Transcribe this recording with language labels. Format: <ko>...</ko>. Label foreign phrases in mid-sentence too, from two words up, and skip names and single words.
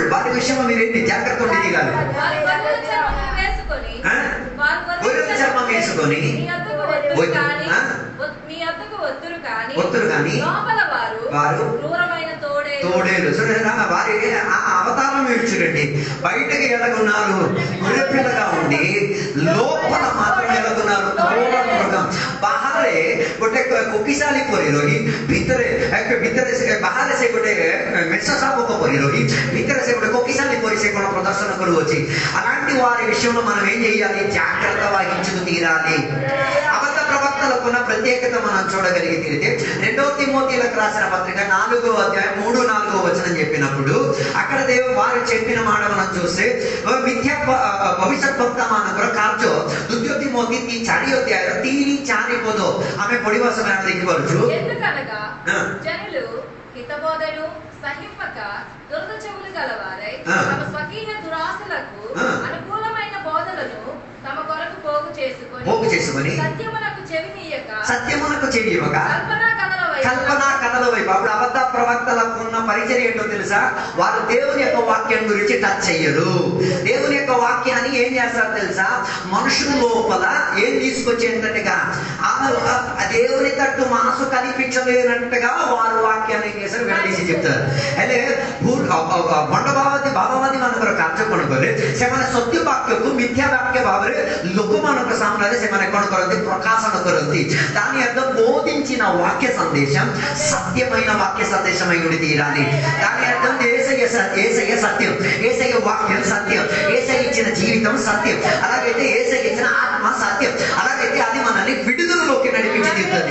<te>వారి విషయంలో మీరు ఏంటి జాగ్రత్త ఉండి తీరాలి. గొర్రెల చర్మం వేసుకొని ఒత్తురు కానీ వారు తోడేలు వారి అవతారం మీరు చూడండి. బయటకి ఎలాగున్నారు, గొర్రెపిల్లగా ఉండి లోపల మాత్రం ఎలాగున్నారు, మృగం.</te> <or>ବାହାରେ ଗୋଟେ କୋକିଶାଲି ପରି ରହି ଭିତରେ ସେ ବାହାରେ ସେ ଗୋଟେ ମେଷ ଶାବକ ପରି ରହି ଭିତରେ ସେ ଗୋଟେ କୋକିଶାଲି ପରି ସେ କ'ଣ ପ୍ରଦର୍ଶନ କରୁଅଛି.</or> <te>అలాంటి వారి విషయంలో మనం ఏం చేయాలి, జాగ్రత్త వహించుకు తీరాలి. అబద్ధ ప్రవక్తలకున్న ప్రత్యేకత మనం చూడగలిగితే 2 తిమోతిలకు రాసిన పత్రిక 4వ అధ్యాయం 3-4 వచనం చెప్పినప్పుడు అక్కడ వారు చెప్పిన మాట మనం చూస్తే భవిష్యత్ వర్తమాನ</te> <or>କାର୍ଯ୍ୟ 2 తిమోతి 4 ଅଧ୍ୟାୟର 3-4 ପଦ ଆମେ ପଢିବା ସମୟରେ ଦେଖିପାରୁଛୁ।</or> <te>ఎందుకనగా జనులు హితబోధను సహింపక దురద చెవులు గలవారై తమ స్వకీయ దురాశలకు అనుకూలమైన బోధలను తమ కొరకు పోగు చేసుకొని సత్యమునకు చెవియక కల్పనా కథల వైపు అప్పుడు అబద్ధ ప్రవక్తలకు ఉన్న పరిచయం ఏంటో తెలుసా? వారు దేవుని యొక్క వాక్యం గురించి టచ్ చెయ్యరు. దేవుని యొక్క వాక్యాన్ని ఏం చేస్తారు తెలుసా? మనుషుల లోపల ఏం తీసుకొచ్చేటట్టుగా దేవుని తట్టు మనసు కనిపించలేనట్టుగా వారు వాక్యాన్ని ఏం చేస్తారు? విడదీసి చెప్తారు।</te> <or>ହେଲେ ଭଣ୍ଡଭାବାଦୀ ଭାବବାଦୀ ମାନଙ୍କର କାର୍ଯ୍ୟ କଣ କଲେ? ସେମାନେ ସତ୍ୟ ବାକ୍ୟକୁ ମିଥ୍ୟା ବାକ୍ୟ ଭାବରେ ଲୋକମାନଙ୍କ ସାମ୍ନାରେ ସେମାନେ କଣ କରନ୍ତି? ప్రకాశన କରନ୍ତି।</or> <te>దాని అర్థం బోధించిన వాక్య సందేశం సత్యమైన వాక్య సందేశమై ఉండి తీరాలి। దాని అర్థం యేసయ్య సత్యం, యేసయ్య వాక్యం సత్యం, యేసయ్య ఇచ్చిన జీవితం సత్యం, అలాగైతే యేసయ్య ఇచ్చిన ఆత్మ సత్యం, అలాగైతే అది మనల్ని విడుదలలోకి నడిపించి తీరుతుంది।</te>